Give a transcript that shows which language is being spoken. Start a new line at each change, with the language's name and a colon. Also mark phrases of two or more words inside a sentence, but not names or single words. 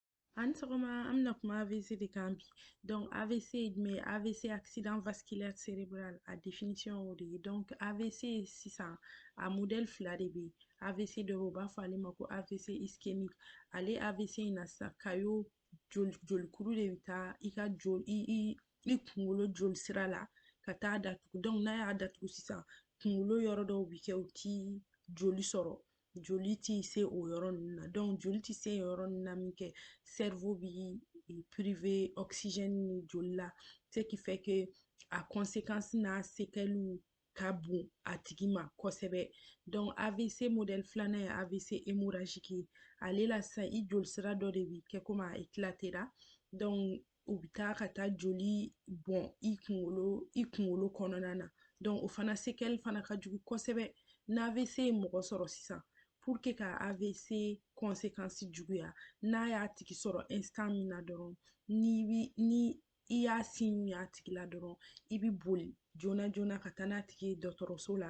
Bambara: An sɔgɔma an bɛna kuma AVC de kan bi. Donc AVC ye jumɛn ye? AVC
French: accident vasculaire cérébral
Bambara: a définition y'o de ye. Donc AVC sisan a modèle fila de bɛ yen. AVC dɔ bɛ yen u b'a fɔ ale ma ko
French: AVC ischémique.
Bambara: Ale AVC in na sisan kayo jolikuru de bɛ taa i ka i kunkolo joli sira la ka taa datugu. Donc n'a y'a datugu sisan kunkolo yɔrɔ dɔw bɛ kɛ u ti joli sɔrɔ. Joli ti se o yɔrɔ ninnu na. Donc joli ti se yɔrɔ ninnu na min kɛ cerveau bi privé oxygène ni joli la,
French: ce qui fait que
Bambara: a conséquence n'a séquelles ka bon a tigi ma kosɛbɛ. Donc AVC modèle filanan ye
French: AVC hémorragique
Bambara: ye. Ale la sisan i joli sira dɔ de bi kɛ komi a éclatera. Donc u bi taa ka taa joli bɔn i kunkolo kɔnɔna na. Donc o fana séquelle fana ka jugu kosɛbɛ. N'a AVC ye mɔgɔ sɔrɔ sisan
French: pour que
Bambara: ka AVC conséquence juguya n'a y'a tigi sɔrɔ instant min na dɔrɔn ni i y'a signe y'a tigi la dɔrɔn i bi boli joona joona ka taa n'a tigi ye dɔgɔtɔrɔso la.